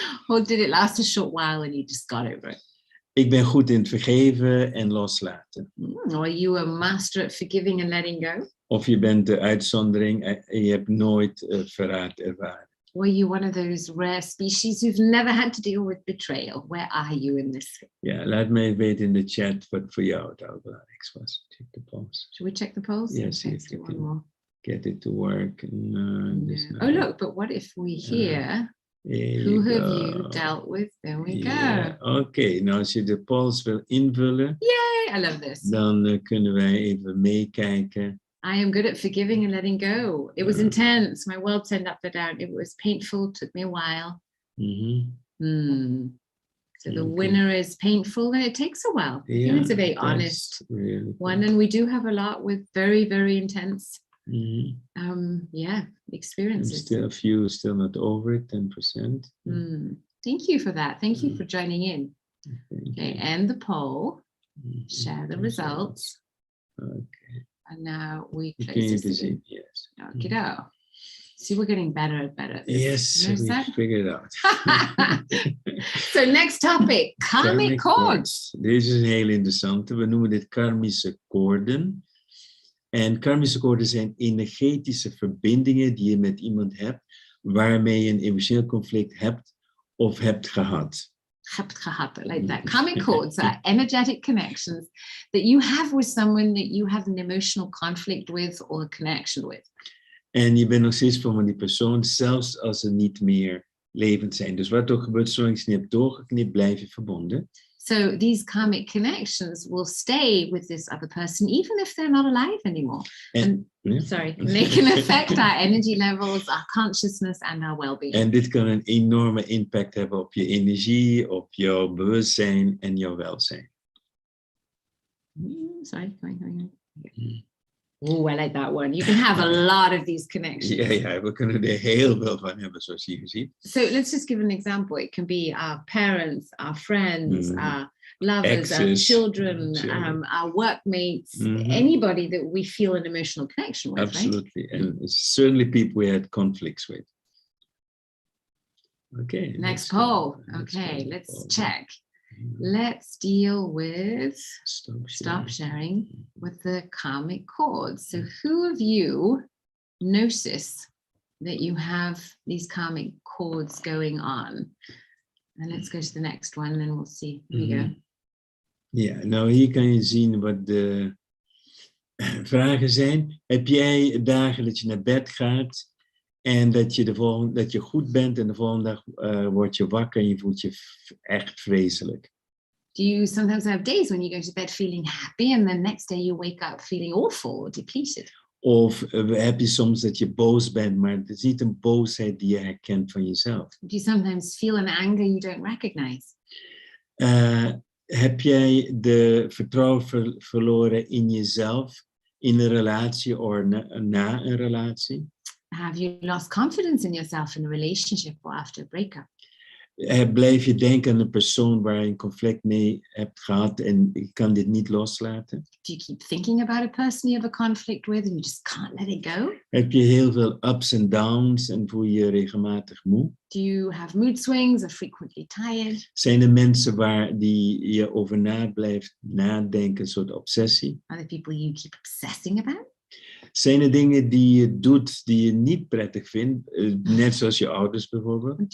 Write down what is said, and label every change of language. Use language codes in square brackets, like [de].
[en] Or did it last a short while and you just got over it? [nl] Ik ben goed in het vergeven en loslaten. [en] Or are you a master at forgiving and letting go? [nl] Of je bent de uitzondering en je hebt nooit verraad ervaren. [en] Or are you one of those rare species who've never had to deal with betrayal? Where are you in this? [nl] Ja, laat mij weten in de chat wat voor jou het allerbelangrijkste was. [en] Check the polls. Should we check the polls? Yes, Let's do one more. Get it to work. Oh, look, but what if we hear, who have you dealt with? There we go. [nl] Oké, nou als je de polls wil invullen, [en] Yay, I love this. [nl] Dan kunnen wij even meekijken. [en] I am good at forgiving and letting go. It was intense. My world turned upside down. It was painful. It took me a while. So the winner is painful and it takes a while. Yeah, and it's a very honest really one. And we do have a lot with very, very intense Yeah, experiences. Still a few, still not over it, 10%. Thank you for that. Thank you for joining in. Okay, You. end the poll, share the results. Okay. And now we You close this see, again. yes. Okey-doke. See, we're getting better and better at this. Yes, we figured it out. So next topic, karmic chords. [nl] Deze is een heel interessante. We noemen dit karmische koorden. En karmische koorden zijn energetische verbindingen die je met iemand hebt, waarmee je een emotioneel conflict hebt of hebt gehad. [en] I like that. Karmic chords are energetic connections that you have with someone that you have an emotional conflict with or a connection with. [nl] En je bent nog steeds van die persoon, zelfs als ze niet meer levend zijn. Dus wat er gebeurt, zolang je ze niet hebt doorgeknipt, blijf je verbonden. [en] So these karmic connections will stay with this other person, even if they're not alive anymore. And they can affect our energy levels, our consciousness, and our well-being. [nl] En dit kan een enorme impact hebben op je energie, op jouw bewustzijn en jouw welzijn. [en] Sorry, going. Oh, I like that one. You can have a lot of these connections. [nl] Ja, we kunnen er heel veel van hebben, zoals je ziet. [en] So let's just give an example. It can be our parents, our friends, our lovers, Exes, our children, our workmates, anybody that we feel an emotional connection with. Absolutely. Right? And certainly people we had conflicts with. Okay. Next poll. Okay, let's check. Let's deal with stop sharing with the karmic chords. So who of you notice that you have these karmic chords going on? And let's go to the next one and we'll see. Here we go. [nl] Ja, nou hier kan je zien wat de vragen zijn. Heb jij dagen dat je naar bed gaat en dat je goed bent en de volgende dag word je wakker en je voelt je echt vreselijk? [en] Do you sometimes have days when you go to bed feeling happy and the next day you wake up feeling awful or depleted? [nl] Of heb je soms dat je boos bent, maar het is niet een boosheid die je herkent van jezelf? [en] Do you sometimes feel an anger you don't recognize? [nl] Heb jij de vertrouwen verloren in jezelf, in een relatie of na een relatie? [en] Have you lost confidence in yourself in a relationship or after a breakup? [nl] Blijf je denken aan een persoon waar je een conflict mee hebt gehad en je kan dit niet loslaten? [en] Do you keep thinking about a person you have a conflict with and you just can't let it go? [nl] Heb je heel veel ups en downs en voel je je regelmatig moe? [en] Do you have mood swings or frequently tired? [nl] Zijn er mensen waar die je over blijft nadenken, een soort obsessie? [en] Are there people you keep obsessing about? [nl] Zijn er dingen die je doet die je niet prettig vindt, net zoals je ouders bijvoorbeeld?